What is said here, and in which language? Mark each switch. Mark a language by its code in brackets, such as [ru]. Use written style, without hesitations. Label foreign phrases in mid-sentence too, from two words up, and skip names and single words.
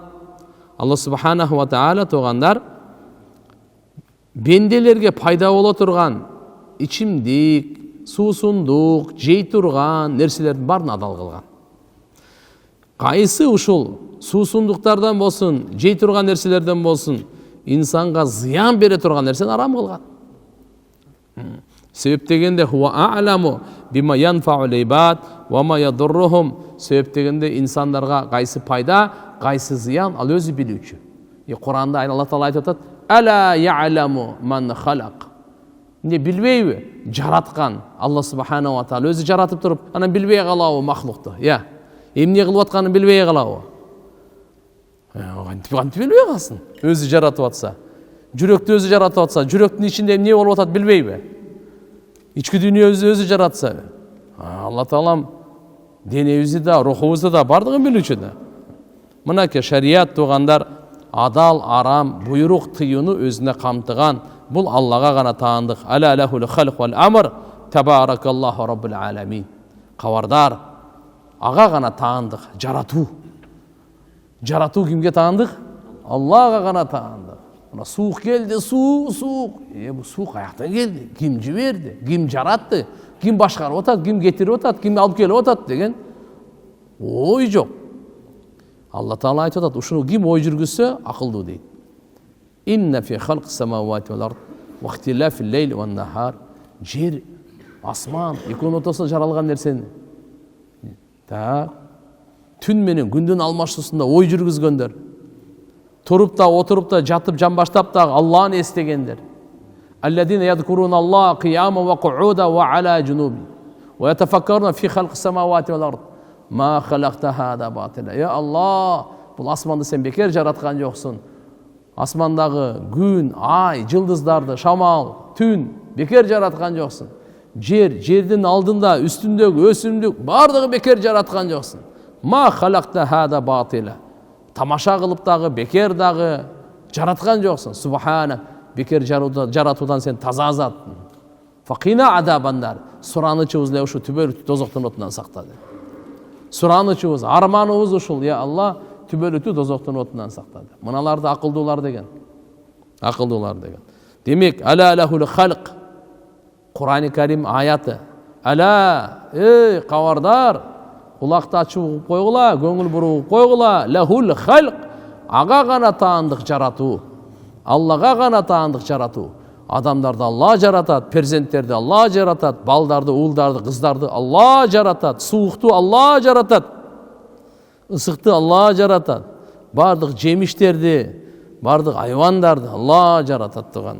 [ky] Алла [ar] سبحانه وتعالى [ky] тугандар бенделерге пайда боло турган ичимдик, суусундук, жей турган нерселердин баарын адал кылган. Кайсы ушул суусундуктардан болсун, жей турган нерселерден болсун, инсанга зыян бере турган нерсени арам кылган. Себеп дегенде [ar] هو أعلم بما ينفع العباد وما يضرهم. [ky] Себеп дегенде инсандарга кайсы пайда, кайсы зыян ал өзү билүүчү. Куранда Алла Таала айтып атат: [ar] "ألا يعلم من خلق." [ky] Не билбейби? Жараткан Алла [ar] سبحانه وتعالى [ky] өзү жаратып туруп, анан билбей калабы махлукту? Эмне кылып атканын билбей калабы? Кантип билбей калсын? Өзү жаратып атса, жүрөктү өзү жаратып атса, жүрөктүн ичинде эмне болуп атат билбейби? Ички дүйнөбүздү өзү жаратса, Алла Таалам денебизди да, рухубузду да бардыгын билүүчү да. Мынакей шарият тугандар адал, арам, буйрук, тыюуну өзүнө камтыган. Бул Аллага гана таандык. [ar] ألا له الخلق والأمر. تبارك الله رب العالمين. [ky] Кабардар. Ага гана таандык. Жаратуу. Жаратуу кимге таандык? Аллага гана таандык. Мына суук келди, суук. Бу суук каяктан келди? Ким жиберди? Ким жаратты? Ким башкарып атат? Ким кетирип атат? Ким алып келип атат деген ой жок. Алла Таала айтып атат, ушуну ким ой жүргүзсө акылдуу дейт. [ar] إن في خلق السماوات والأرض واختلاف الليل والنهار. [ky] Жер, асман, экөөнүн ортосунда жаралган нерсени түн менен күндүн алмашуусунда ой жүргүзгөндөр, туруп да, отуруп да, жатып, жамбаштап да Алланы эстегендер. [ar] الذين يذكرون الله قياما وقعودا وعلى جنوبهم ويتفكرون في خلق السماوات والأرض ما خلقت هذا باطلا. [ky] Алла, бул асманды сен бекер жараткан жоксуң. Асмандагы күн, ай, жылдыздарды, шамал, түн бекер жараткан жоксуң. Жер, жердин алдында, үстүндөгү өсүмдүк бардыгы бекер жараткан жоксуң. [ar] ما خلقت هذا باطلا. [ky] Тамаша кылып дагы, бекер дагы жараткан жоксуң. Субхана, бекер жаратуудан сен таза заттың. [ar] فقنا عذاب النار. [ky] Суранычыбыз эле ушу түбөлүктүү тозоктун отунан сактады. Суранычыбыз, арманыбыз ушул, я Алла, түбөлүктүү тозоктун отунан сактады. Мыналарды акылдуулар деген. Акылдуулар деген. Демек, [ar] ألا له الخلق. [ky] Кур'ан-ы Карим аяты. Аля, кабардар, кулакты ачып угуп койгула, көңүл буруп койгула, [ar] له الخلق. [ky] Ага гана таандык жаратуу. Аллага гана таандык жаратуу. Адамдарды Алла жаратат, перзенттерди Алла жаратат, балдарды, уулдарды, кыздарды Алла жаратат, суукту Алла жаратат, ысыкты Алла жаратат, бардык жемиштерди, бардык айвандарды Алла жаратат туган.